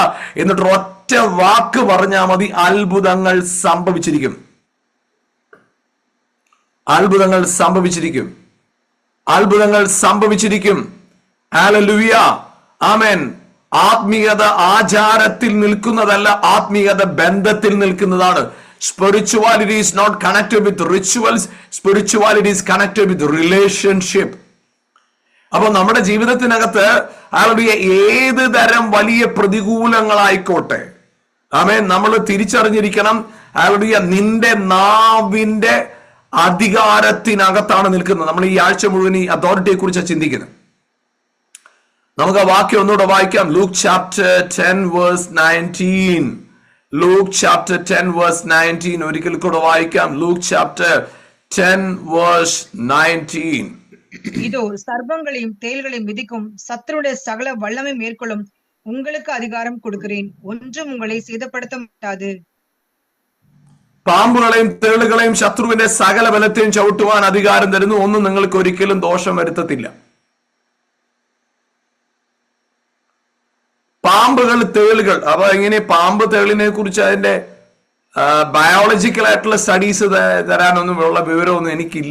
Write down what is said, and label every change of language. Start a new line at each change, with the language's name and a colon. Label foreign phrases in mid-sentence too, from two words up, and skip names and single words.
Malayalam: എന്നിട്ട് ഒറ്റ വാക്ക് പറഞ്ഞാൽ മതി, അത്ഭുതങ്ങൾ സംഭവിച്ചിരിക്കും. അത്ഭുതങ്ങൾ സംഭവിച്ചിരിക്കും. അത്ഭുതങ്ങൾ സംഭവിച്ചിരിക്കും. ഹല്ലേലൂയ. ആമേൻ. ആത്മീയത ആചാരത്തിൽ നിൽക്കുന്നതല്ല, ആത്മീയത ബന്ധത്തിൽ നിൽക്കുന്നതാണ്.
English: Spirituality is not connected with rituals. Spirituality is connected with relationship.
Malayalam: അപ്പൊ നമ്മുടെ ജീവിതത്തിനകത്ത് ഏത് തരം വലിയ പ്രതികൂലങ്ങളായിക്കോട്ടെ, ആമേൻ, നമ്മൾ തിരിച്ചറിഞ്ഞിരിക്കണം, നിന്റെ നാവിന്റെ അധികാരത്തിനകത്താണ് നിൽക്കുന്നത്. നമ്മൾ ഈ ആഴ്ച മുഴുവൻ ഈ അതോറിറ്റിയെ കുറിച്ച് ചിന്തിക്കുന്നത്. നമുക്ക് ആ വാക്യം ഒന്നുകൂടെ വായിക്കാം.
English: Luke chapter 10 verse 19. Luke chapter 10 verse 19
Malayalam: ഒരിക്കൽ കൂടെ വായിക്കാം.
English: Luke chapter 10 verse 19.
Tamil: இதோ சர்ப்பங்களையும் தேள்களையும் மிதிக்கும் சத்துருடைய சகல வல்லமை மேற்கொள்ளும் உங்களுக்கு அதிகாரம் கொடுக்கிறேன், ஒன்றும் உங்களை சேதப்படுத்த மாட்டாது.
Malayalam: പാമ്പുകളെയും തേളുകളെയും ശത്രുവിന്റെ സകല ബലത്തെയും ചവിട്ടുവാൻ അധികാരം തരുന്നു, ഒന്നും നിങ്ങൾക്ക് ഒരിക്കലും ദോഷം വരുത്തത്തില്ല. പാമ്പുകൾ, തേളുകൾ. അപ്പൊ എങ്ങനെ പാമ്പ് തേളിനെ കുറിച്ച് അതിന്റെ ബയോളജിക്കൽ ആയിട്ടുള്ള സ്റ്റഡീസ് തരാനൊന്നും ഉള്ള വിവരമൊന്നും എനിക്കില്ല.